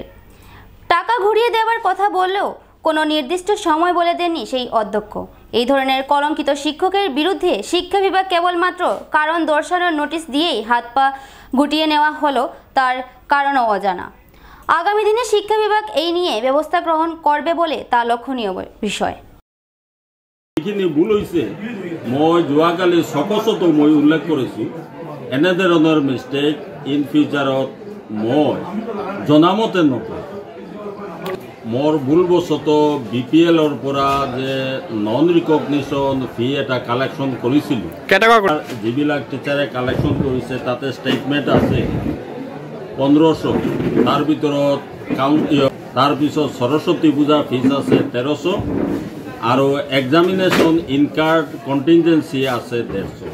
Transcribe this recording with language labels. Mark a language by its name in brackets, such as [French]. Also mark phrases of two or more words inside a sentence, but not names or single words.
[Bangla] টাকা ঘুরিয়ে দেওয়ার কথা বললেও কোনো নির্দিষ্ট সময় বলে দেননি সেই অধ্যক্ষ। এই ধরনের কলঙ্কিত শিক্ষকের বিরুদ্ধে শিক্ষা বিভাগ কেবলমাত্র কারণ দর্শানোর নোটিশ দিয়েই হাত পা গুটিয়ে নেওয়া হলো, তার কারণও অজানা। আগামী দিনে শিক্ষা বিভাগ এই নিয়ে ব্যবস্থা গ্রহণ করবে বলে তা লক্ষণীয় বিষয়। [Assamese] এইখিনি ভুল হৈছে, মই যোৱাকালি চকচতো মই উল্লেখ কৰিছোঁ এনেধৰণৰ [English] mistake in future [Assamese] মই জনামতে নকৰোঁ। মোৰ ভুলবশত BPLৰ পৰা যে [English] non recognition fee [Assamese] এটা কালেকশ্যন কৰিছিলোঁ, যিবিলাক টিচাৰে কালেকশ্যন কৰিছে তাতে ষ্টেটমেণ্ট আছে 1500, তাৰ ভিতৰত তাৰপিছত সৰস্বতী পূজা ফিজ আছে 1300 আৰু [English] examination incard contingency [Assamese] আছে 150।